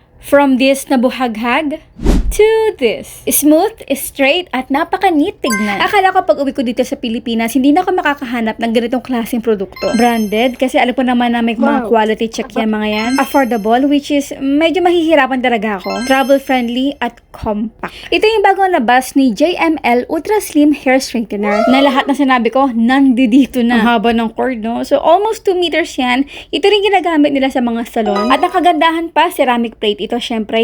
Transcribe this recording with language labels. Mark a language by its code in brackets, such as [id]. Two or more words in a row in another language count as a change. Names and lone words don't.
[en] From this [tl] na buhaghag [en] to this. Smooth, straight, [tl] at napaka-neat tignan. Akala ko pag uwi ko dito sa Pilipinas, hindi na ako makakahanap ng ganitong klaseng produkto. Branded, kasi alam ko naman na may mga [en] quality check [tl] yan mga yan. [en] Affordable, which is [tl] medyo mahihirapan talaga ako. Travel-friendly at compact. Ito yung bagong labas ni JML Ultra Slim Hair Straightener na lahat na sinabi ko, nandito na. Ang haba ng cord, no? So, [en] almost 2 meters [tl] yan. Ito rin ginagamit nila sa mga salon. At ang kagandahan pa, [en] ceramic plate [tl] ito, syempre.